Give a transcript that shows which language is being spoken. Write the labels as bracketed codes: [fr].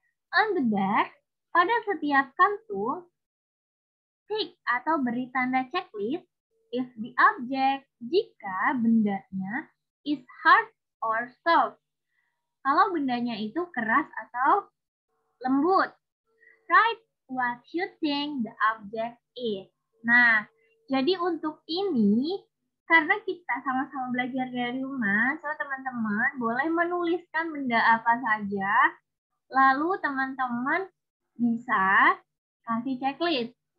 [en] On the bag, [id] pada setiap kantung, [en] tick [id] atau beri tanda checklist [en] if the object, [id] jika bendanya [en] is hard or soft. [id] Kalau bendanya itu keras atau lembut. [en] Write what you think the object is. [id] Nah, jadi untuk ini, karena kita sama-sama belajar dari rumah, so teman-teman boleh menuliskan benda apa saja, lalu teman-teman bisa kasih checklist.